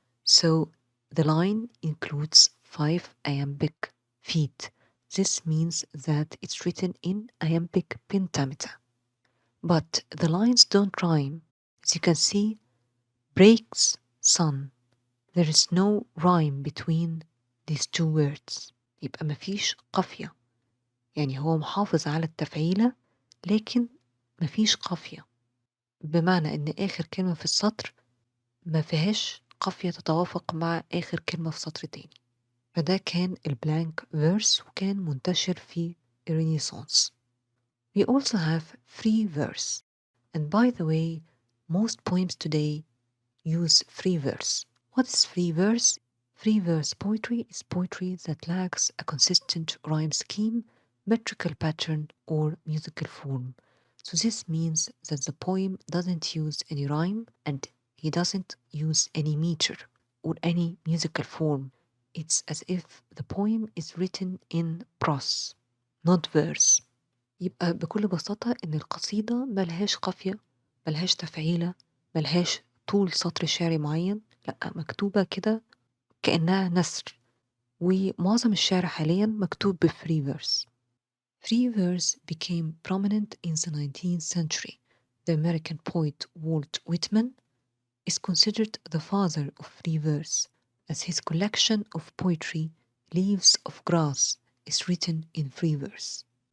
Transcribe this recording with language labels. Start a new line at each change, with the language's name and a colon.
English: So the line includes 5 iambic feet. This means that it's written in iambic pentameter. But the lines don't rhyme. As you can see, breaks, sun. There is no rhyme between these two words.
Arabic: يبقى مفيش قافية. يعني هو محافظ على التفعيلة لكن مفيش قافية. بمعنى إن آخر كلمة في السطر ما فيهاش قافية تتوافق مع آخر كلمة في سطر تاني. فده كان البلانك فيرس وكان منتشر في الرينيسانس.
English: We also have free verse. And by the way, most poems today use free verse. What is free verse? Free verse poetry is poetry that lacks a consistent rhyme scheme, metrical pattern, or musical form. So this means that the poem doesn't use any rhyme and he doesn't use any meter or any musical form. It's as if the poem is written in prose, not verse.
Arabic: يبقى بكل بساطة إن القصيدة ملهاش قافية، ملهاش تفعيلة، ملهاش طول سطر شعري معين، لأ مكتوبة كده كأنها نثر. ومعظم الشعر حاليا مكتوب بفري verse.
English: Free verse became prominent in the 19th century. The American poet Walt Whitman is considered the father of free verse, as his collection of poetry, Leaves of Grass, is written in free verse.